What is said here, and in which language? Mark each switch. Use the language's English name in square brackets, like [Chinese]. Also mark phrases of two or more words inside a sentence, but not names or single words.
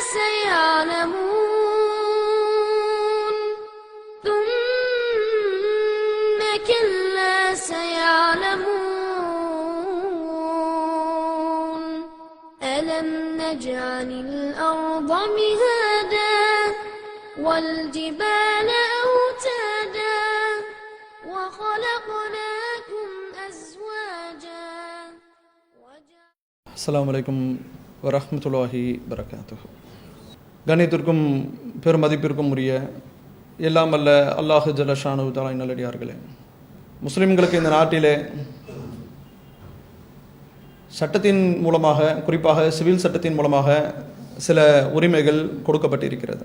[Arabic] سيعلمون ثم كلا سيعلمون ألم نجعل الأرض مهادا والجبال أوتادا وخلقناكم أزواجا السلام عليكم ورحمة الله وبركاته. [Tamil] கணித்திற்கும் பெருமதிப்பிற்கும் உரிய எல்லாம் அல்ல [Arabic] الله جل شأنه تعالى [Tamil] நல்லடியார்களே, முஸ்லிம்களுக்கு இந்த நாட்டிலே சட்டத்தின் மூலமாக, குறிப்பாக சிவில் சட்டத்தின் மூலமாக சில உரிமைகள் கொடுக்கப்பட்டிருக்கிறது.